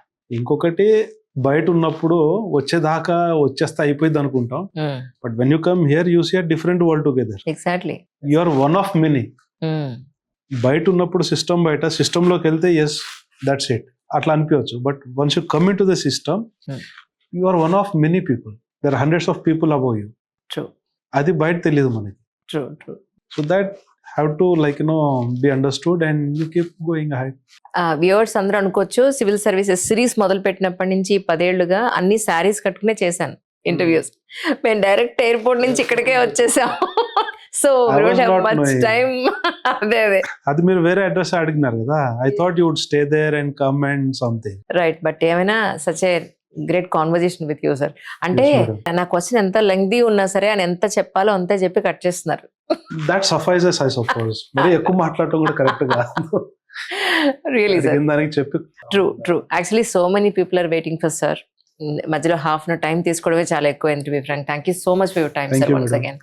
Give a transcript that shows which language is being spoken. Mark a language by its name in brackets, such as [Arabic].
[Telugu] ఇంకొకటి బయట ఉన్నప్పుడు వచ్చేస్తే అయిపోయింది అనుకుంటాం, [English] But when you come here you see a different world together. Exactly. You are one of many. [Telugu] బయట ఉన్నప్పుడు సిస్టమ్ లోకి వెళ్తే [English] yes that's it [Telugu] అట్లా అనిపించవచ్చు, [English] But once you come in to the system you are one of many people. There are hundreds of people above you. [Telugu] అది బయట తెలియదు మనకి. [English] So that have to be understood and you keep going ahead. [Telugu] Viewers అందరూ అనుకోవచ్చు civil services series మొదలు పెట్టినప్పటి నుంచి 10 ఏళ్లుగా అన్ని శారీస్ కట్టుకునే చేశాను ఇంటర్వ్యూస్. మేము డైరెక్ట్ ఎయిర్పోర్ట్ నుంచి ఇక్కడికే వచ్చేసాం. [English] So much time. అదే [Telugu] అది మీరు వేరే అడ్రస్ అడిగినారు కదా. [English] I thought you would stay there and come and something. Right. [Telugu] But ఏమైనా [English] such a great conversation with you [Telugu] sir. అంటే నా క్వశ్చన్ ఎంత లెంగ్తీ ఉన్నా సరే అని ఎంత చెప్పాలో అంతే చెప్పి కట్ చేస్తున్నారు. [English] That suffices I suppose. [Telugu] మరి ఎక్కువ మాట్లాడటం కూడా కరెక్ట్ కాదు. [English] Really sir. [Telugu] దానికి చెప్పి [English] True. Actually so many people are waiting for sir. [Telugu] మధ్యలో హాఫ్ అన్ అవర్ టైం తీసుకోవడమే చాలా ఎక్కువ. [English] To be frank, thank you so much for your time sir. Once again